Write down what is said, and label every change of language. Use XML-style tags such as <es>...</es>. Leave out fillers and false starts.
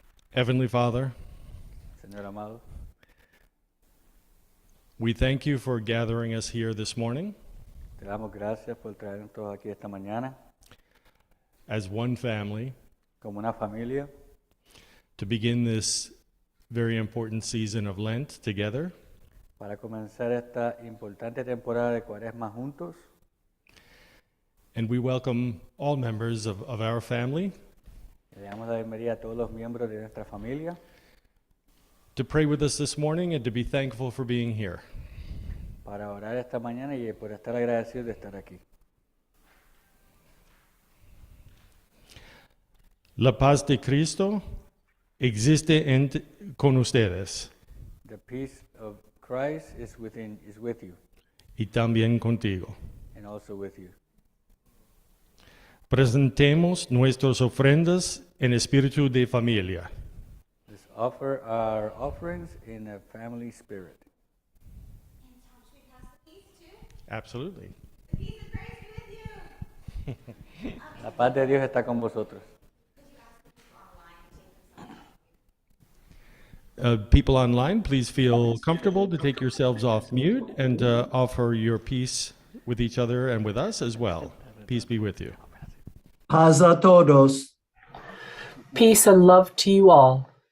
<en>Heavenly Father,</en> <es>Señor amado,</es> <en>we thank you for gathering us here this morning</en> <es>te damos gracias por traernos todos aquí esta mañana</es> <en>as one family</en> <es>como una familia</es> <en>to begin this very important season of Lent together.</en> <es>para comenzar esta importante temporada de Cuaresma juntos.</es> <en>And we welcome all members of our family</en> <es>Le damos la bienvenida a todos los miembros de nuestra familia</es> <en>to pray with us this morning and to be thankful for being here.</en> <es>para orar esta mañana y por estar agradecidos de estar aquí. La paz de Cristo existe con ustedes</es> <en>The peace of Christ is with you</en> <es>y también contigo.</es> <en>and also with you.</en> <es>Presentemos nuestras ofrendas en espíritu de familia.</es> <en>Let's offer our offerings in a family spirit. Absolutely.</en> <es>La paz de Dios está con vosotros.</es> <en>People online, please feel comfortable to take yourselves off mute and offer your peace with each other and with us as well. Peace be with you.</en> <es>Paz a todos.</es> <en>Peace and love to you all.</en>